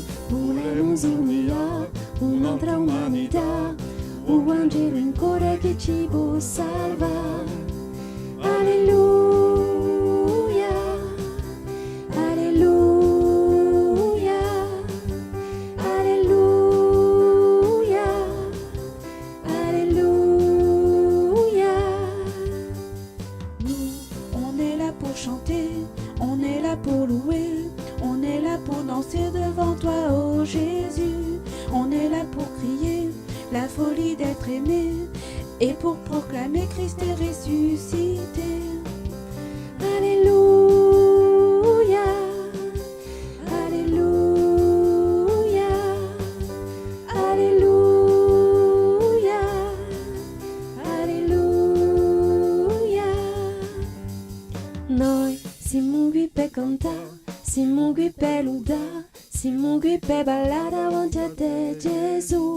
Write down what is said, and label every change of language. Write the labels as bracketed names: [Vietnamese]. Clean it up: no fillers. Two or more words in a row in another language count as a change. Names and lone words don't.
[Italian] Volemo unire un'altra umanità, un Vangelo in cuore che ci può salvare. Alleluia, alleluia, alleluia, alleluia. [French] Nous, on est là pour chanter, on est là pour louer, on est là pour danser devant toi, oh Jésus. On est là pour crier la folie d'être aimé et pour proclamer Christ est ressuscité. Alleluia, alleluia, alleluia, alleluia. [Italian] Noi siamo qui per cantare, siamo qui per lodare, siamo qui per ballare davanti a te Gesù.